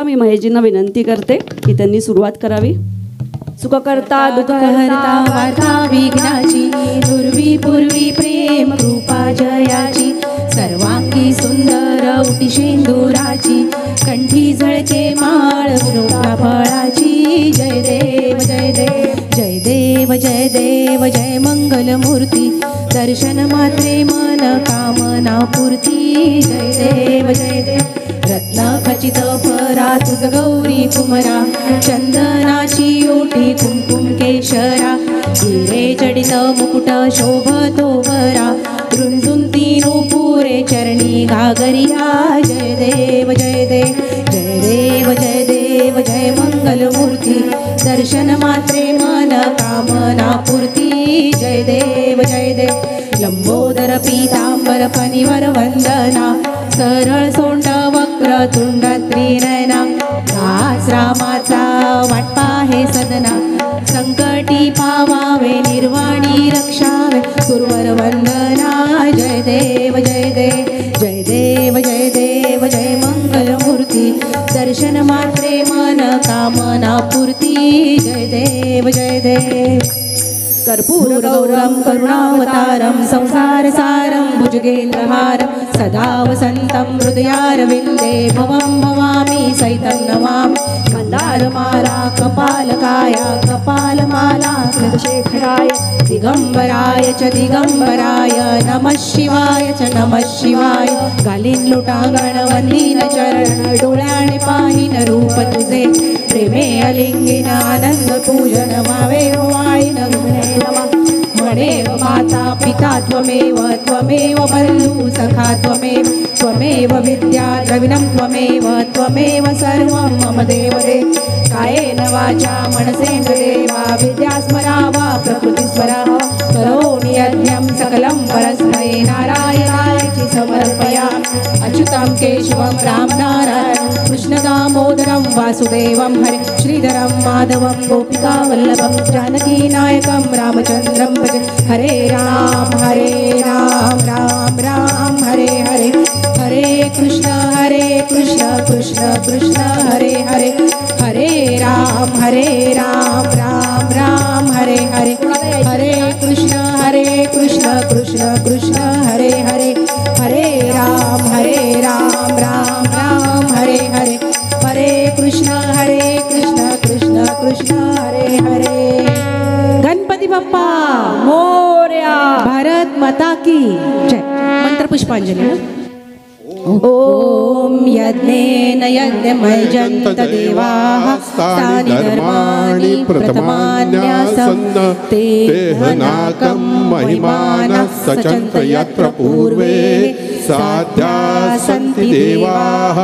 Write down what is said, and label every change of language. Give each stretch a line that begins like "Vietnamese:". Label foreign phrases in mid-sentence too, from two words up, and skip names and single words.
Marathi: मी महेशजींना विनंती करते की त्यांनी सुरुवात करावी. सुखकर्ता दुःखहर्ता वार्ता विघ्नाची, दुर्वी पूर्वी प्रेम कृपा जयाची, सर्वांगी सुंदर उटी शेंदुराची, कंठी झळके माळ वृक्षा फळाची. जय देव जय देव जय देव जय देव जय मंगलमूर्ती, दर्शन मात्रे मन कामना पूर्ती. जय देव जय देव रत्न खचित फरा तुझ गौरी कुमरा, चंदनाची ओटी कुंकुम केशरा, हिरे जडित मुकुट शोभतो बरा, रुंजुंती नूपुरे चरणी घागरिया. जय देव जय देव जय देव जय देव जय मंगलमूर्ती, दर्शन मात्रे मन कामना पूर्ती. जय देव जय देव लंबोदर पीतांबर फणीवर वंदना, सरळ सोंड वक्र तुंड त्रिनयना, दास रामाचा वाटपा हे सदना, संकटी पावावे निर्वाणी रक्षावे गुरुवर वंदना. जय देव जय देव जय देव जय देव जय मंगलमूर्ती, दर्शन मात्रे मन कामना पूर्ती.
Sanskrit: जय देव जय देव कर्पूर गौरम करुणावतारम, संसार सारम भुजगेंद्रहारम, सदा वसंतं हृदयारविंदे, भवं भवामी सहितं नमामि. मंदारमाला कपालकाया कपालमाला कृतशेखराय, दिगंबराय च दिगंबराय, नमः शिवाय च नमः शिवाय.
Marathi: घालीन लोटांगण वंदीन चरण, डोळ्याने पाहिन रूप तुझे, प्रेमे अलिंगिन आनंद पूजन व्हावे वाळीन गुणे.
Sanskrit: त्वमेव माता पिता त्वमेव, त्वमेव बन्धु सखा त्वमेव, त्वमेव विद्या द्रविणं त्वमेव, त्वमेव सर्वं मम देवदेव. कायेन वाचा मनसेन्द्रियेर्वा विद्यास्मरावा प्रकृतिस्मराः, करोमि यज्ञं सकलं परस्मै नारायणाय समर्पयामि. अच्युतं केशवं रामनारायणं कृष्णदामोदरं वासुदेवं हरे, श्रीधरं माधवं गोपिकावल्लभं, जानकीनायकं रामचन्द्रं भजे. हरे राम राम राम राम हरे हरे, हरे कृष्ण कृष्ण हरे हरे हरे राम राम राम हरे हरे हरे कृष्ण कृष्ण कृष्ण हरे हरे हरे राम राम राम हरे हरे हरे कृष्ण कृष्ण कृष्ण हरे हरे।
Marathi: गणपती बाप्पा मोरया।
Hindi: भारत माता की जय।
Marathi: मंत्र पुष्पांजली ना।
Sanskrit: ओम यज्ञेन यज्ञमयजन्त देवाः तानि धर्माणि प्रथमान्यासन् तेहनाकं महिमानः सचन्त यत्र पूर्वे साध्या सन्ति देवाः।